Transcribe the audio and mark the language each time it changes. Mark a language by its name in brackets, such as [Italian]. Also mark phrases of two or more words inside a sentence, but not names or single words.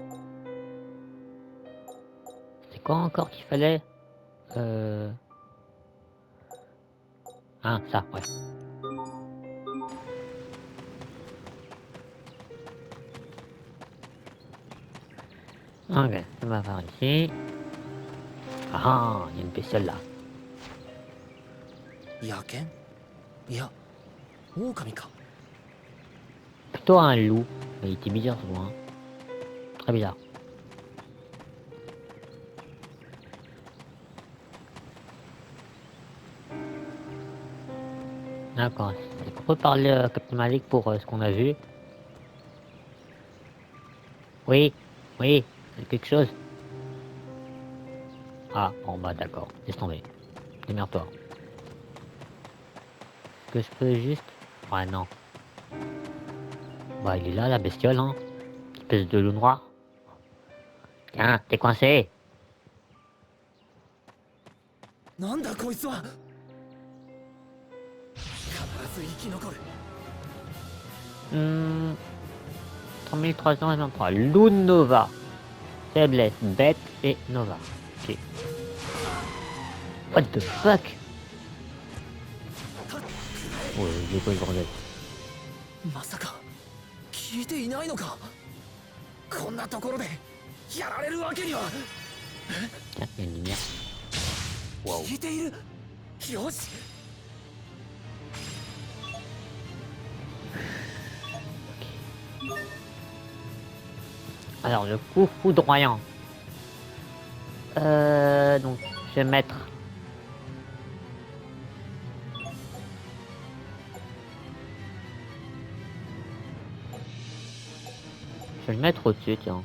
[French] C'est quoi encore qu'il fallait Ah, ça, ouais. Ok, on va voir ici. Ah, il y a une bestiole là. [Japanese] 野犬いや狼か [French] Plutôt un loup. Mais il était bizarre ce loup, hein. Très bizarre. D'accord. Est-ce qu'on peut parler à Captain Malik pour ce qu'on a vu? Oui, oui, quelque chose. Ah, bon bah d'accord, laisse tomber. Démerde-toi. Est-ce que je peux juste... Ouais, non. Bah il est là, la bestiole, hein. Espèce de loup noir. Tiens, t'es coincé. [Japanese] なんだこいつは必ず生き残る [French] 3323. Loup Nova. Faiblesse, bête et Nova. Ok. [English] What the fuck? [French] Ouais, j'ai pas le bordel. [Japanese] まさか聞いていないのかこんなところでやられるわけには [French] Tiens, il y a une lumière. Waouh. [Japanese] 聞いているよし [French] Alors, le coup foudroyant. Donc, je vais mettre... Je vais le mettre au-dessus, tiens.